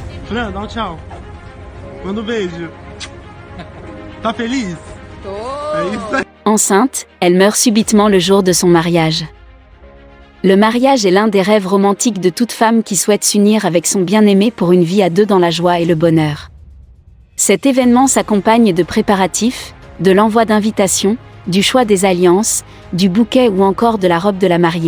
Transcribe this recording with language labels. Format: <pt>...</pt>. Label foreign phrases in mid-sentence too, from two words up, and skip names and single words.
<pt>Fran, dá um tchau. Manda um beijo. Tá feliz? É isso aí.</pt> <fr>Enceinte, elle meurt subitement le jour de son mariage. Le mariage est l'un des rêves romantiques de toute femme qui souhaite s'unir avec son bien-aimé pour une vie à deux dans la joie et le bonheur. Cet événement s'accompagne de préparatifs, de l'envoi d'invitations, du choix des alliances, du bouquet ou encore de la robe de la mariée.</fr>